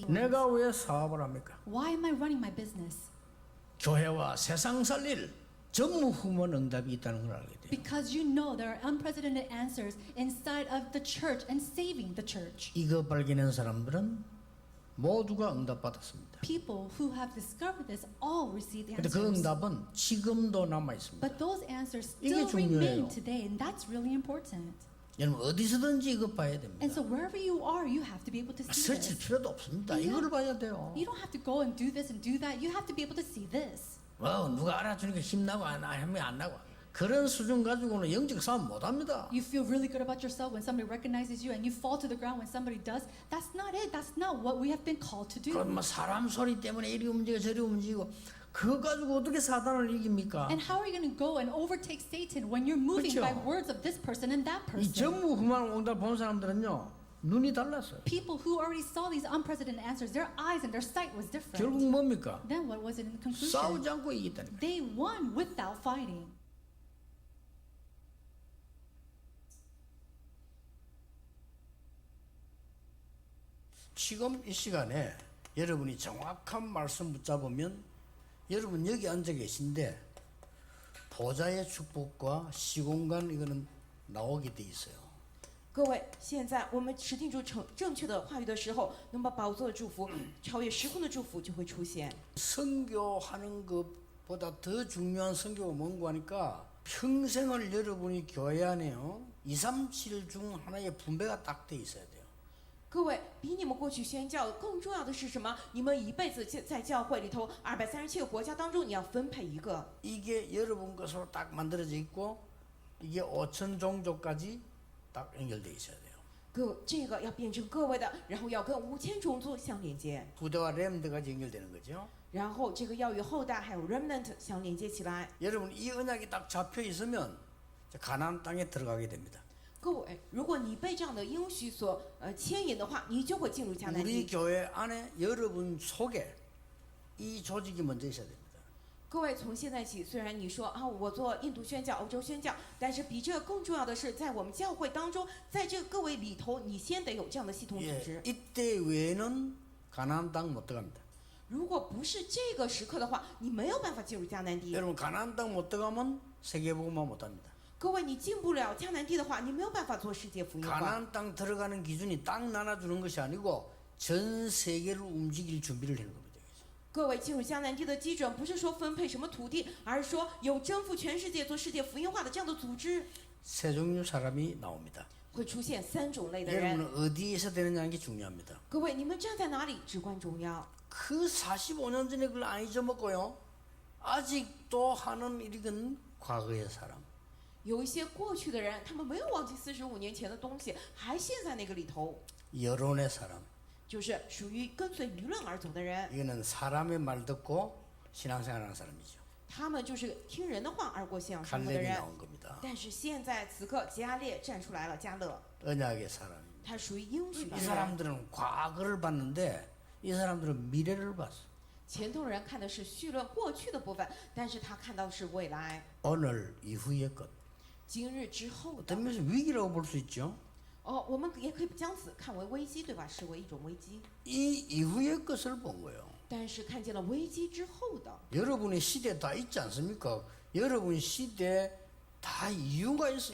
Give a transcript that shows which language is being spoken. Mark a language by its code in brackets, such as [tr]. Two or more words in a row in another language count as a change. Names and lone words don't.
[ko] 내가 왜 사업을 합니까? [en] Why am I running my business? [ko] 교회와 세상 살릴 전무후무한 응답이 있다는 걸 알게 돼요. [en] Because you know there are unprecedented answers inside of the church and saving the church. [ko] 이거 발견한 사람들은 모두가 응답받았습니다. [en] People who have discovered this all receive the [ko] 근데 그 [en] answers. [ko] 응답은 지금도 남아 있습니다. [en] But those answers [ko] 이게 [en] still remain [ko] 중요해요. [en] today, and that's really important. [ko] 여러분 어디서든지 이거 봐야 됩니다. [en] And so wherever you are, you have to be able to see [ko] 설칠 [en] this. [ko] 필요도 없습니다. [en] You [ko] 이거를 [en] have- [ko] 봐야 돼요. [en] You don't have to go and do this and do that. You have to be able to see this. [ko] 누가 알아주니까 힘나고 안 나고 그런 수준 가지고는 영적 싸움 못합니다. [en] You feel really good about yourself when somebody recognizes you, and you fall to the ground when somebody does. That's not it. That's not what we have been called to do. [ko] 그럼 뭐 사람 소리 때문에 이리 움직여 저리 움직이고 그거 가지고 어떻게 사단을 이깁니까? [en] And how are you going to go and overtake Satan when you're moving [ko] 그렇죠. [en] by words of this person and that [ko] 이 [en] person? [ko] 전무후무한 응답 본 사람들은요 눈이 달랐어요. [en] People who already saw these unprecedented answers, their eyes and their sight was different. [ko] 결국 뭡니까? [en] Then what was it in the conclusion? [ko] 싸우지 않고 이겼다니까. [en] They won without fighting. [ko] 지금 이 시간에 여러분이 정확한 말씀 붙잡으면 여러분 여기 앉아 계신데 보좌의 축복과 시공간 이거는 나오게 돼 있어요. [zh] 各位，现在我们持定住正确的话语的时候，能把宝座的祝福超越时空的祝福就会出现。 [ko] 선교하는 것보다 더 중요한 선교가 뭔가 하니까 평생을 여러분이 교회 안에요 2, 3, 7 중 하나의 분배가 딱 돼 있어야 돼요. [zh] 各位，比你们过去宣教更重要的是什么？你们一辈子在教会里头237个国家当中，你要分配一个。 [ko] 이게 여러분 것으로 딱 만들어져 있고 이게 5천 종족까지 딱 연결돼 있어야 돼요. [zh] 这个要变成各位的，然后要跟5000种族相连接， [ko] 부대와 렘드까지 연결되는 거죠. [zh] 然后这个要与后代还有 remnant 相连接起来。 [ko] 여러분 이 언약이 딱 잡혀 있으면 가나안 땅에 들어가게 됩니다. [zh] 各位，如果你被这样的应许所牵引的话，你就会进入迦南 [ko] 우리 [zh] 地。 [ko] 교회 안에 여러분 속에 이 조직이 먼저 있어야 됩니다. [zh] 各位，从现在起，虽然你说啊，我做印度宣教、欧洲宣教，但是比这更重要的是，在我们教会当中，在这各位里头，你先得有这样的系统组 [ko] 예, [zh] 织。 [ko] 이때 외에는 가나안 땅 못 들어갑니다. [zh] 如果不是这个时刻的话，你没有办法进入迦南地。 [ko] 여러분 가나안 땅 못 들어가면 세계복음화 못합니다. [zh] 各位，你进不了迦南地的话，你没有办法做世界福音化。 [ko] 가나안 땅 들어가는 기준이 땅 나눠주는 것이 아니고 전 세계를 움직일 준비를 하는 겁니다. [zh] 各位，进入迦南地的基准不是说分配什么土地，而是说有征服全世界、做世界福音化的这样的组织。 [ko] 세 종류 사람이 나옵니다. [zh] 会出现3种类的人。 [ko] 여러분은 어디에서 되느냐는 게 중요합니다. [zh] 各位，你们站在哪里至关重要。 [ko] 그 45년 전에 그걸 안 잊어먹고요. 아직도 하는 일은 과거의 사람. [zh] 有一些过去的人，他们没有忘记45年前的东西，还陷在那个里头， [ko] 여론의 사람. [zh] 就是属于跟随舆论而走的人。 [ko] 이거는 사람의 말 듣고 신앙생활하는 사람이죠. [zh] 他们就是听人的话而过信仰生活的 [ko] 갈렙이 [zh] 人。 [ko] 나온 겁니다. [zh] 但是现在此刻，加列站出来了，加勒， [ko] 언약의 사람입니다. [zh] 他属于应许的 [ko] 이 [zh] 人。 [ko] 사람들은 과거를 봤는데 이 사람들은 미래를 봤어. [zh] 前头人看的是绪论过去的部分，但是他看到的是未来， [ko] 오늘 이후의 것. [zh] 今日之后的。 [ko] 어떤 면에서 위기라고 볼 수 있죠. [zh] 哦，我们也可以将此看为危机，对吧？视为一种危机。 [ko] 이 이후의 것을 본 거예요. [zh] 但是看见了危机之后的， [ko] 여러분의 시대 다 있지 않습니까? 여러분 시대 다 이유가 있어.